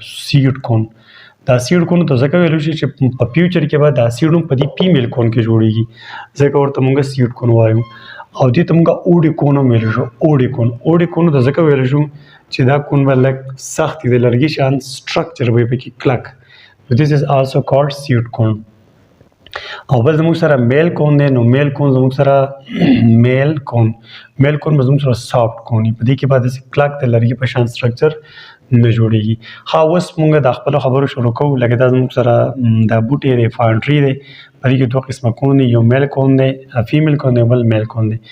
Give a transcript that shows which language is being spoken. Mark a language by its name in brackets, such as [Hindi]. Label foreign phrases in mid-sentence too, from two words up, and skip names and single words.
[English] seed cone [Pashto] دا [English] seed cone [Pashto] ته ځکه ویلی شي چې په فیوچر کې به دا سیډ هم په دې [English] female cone [Pashto] کې جوړېږي، ځکه ورته موږ [English] seed cone [Pashto] وایو. او دې ته موږ [English] woody cone [Pashto] هم ویلی شو. [English] woody cone [Pashto] ته ځکه ویلی شو چې دا کون به لږ سخت د لرګي شان سټرکچر به یې پکې کلک. [English] This is also called seed cone. [Pashto] او بل زموږ سره [English] male cone [Pashto] دی. نو [English] male cone [Pashto] زموږ سره [English] male cone [Pashto] به زموږ سره [English] soft cone [Pashto] وي، په دې کې به داسې کلک د لرګي په شان سټرکچر نه جوړېږي. ښه اوس موږ د خپلو خبرو شروع کوو. لکه دا زموږ سره دا بوټی دی [English] pine tree [Pashto] دی، په دې کې دوه قسمه کون دي، یو [English] male cone [Pashto] دی [English] female cone [Pashto] دی، بل [English] male cone [Pashto] دی.